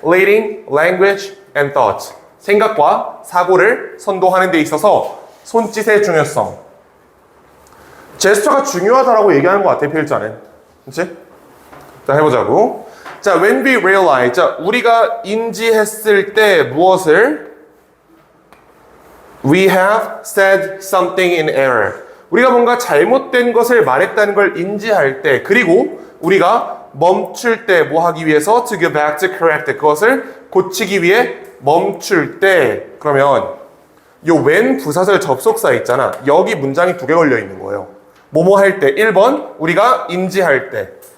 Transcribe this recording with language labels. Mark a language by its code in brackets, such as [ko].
[en] Leading language and thought. [ko] 생각과 사고를 선도하는 데 있어서 손짓의 중요성. 제스처가 중요하다라고 얘기하는 것 같아, 필자는. 그치? 자, 해보자고. 자, [en] when we realize. [ko] 자, 우리가 인지했을 때 무엇을? [en] We have said something in error. [ko] 우리가 뭔가 잘못된 것을 말했다는 걸 인지할 때, 그리고 우리가 멈출 때 뭐 하기 위해서? [en] To go back to correct. [ko] 그것을 고치기 위해 멈출 때. 그러면 요 when 부사절 접속사 있잖아. 여기 문장이 두 개 걸려 있는 거예요. 뭐뭐 할 때. 1번 우리가 인지할 때.